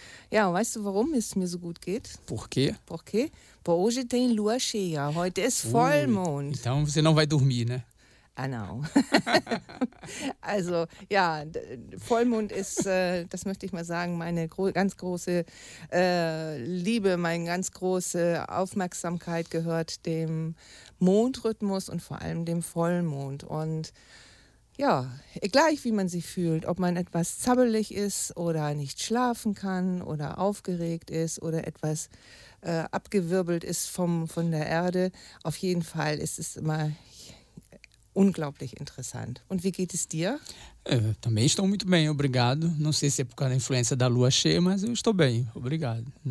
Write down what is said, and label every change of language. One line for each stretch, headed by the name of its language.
German: Ja, weißt du, warum es mir so gut geht?
Portuguese: Por quê? Porque hoje tem lua cheia.
German: Heute ist Vollmond.
Portuguese: Então você não vai dormir, né? Ah, não.
German: Also, ja, Vollmond ist, das möchte ich mal sagen, meine ganz große Liebe, meine ganz große Aufmerksamkeit gehört dem Mondrhythmus und vor allem dem Vollmond. Und ja, gleich wie man sich fühlt, ob man etwas zappelig ist oder nicht schlafen kann oder aufgeregt ist oder etwas abgewirbelt ist von der Erde. Auf jeden Fall ist es immer unglaublich interessant. Und wie geht es dir?
Portuguese: Também estou muito bem, obrigado. Não sei se é por causa da influência da lua cheia, mas eu estou bem, obrigado.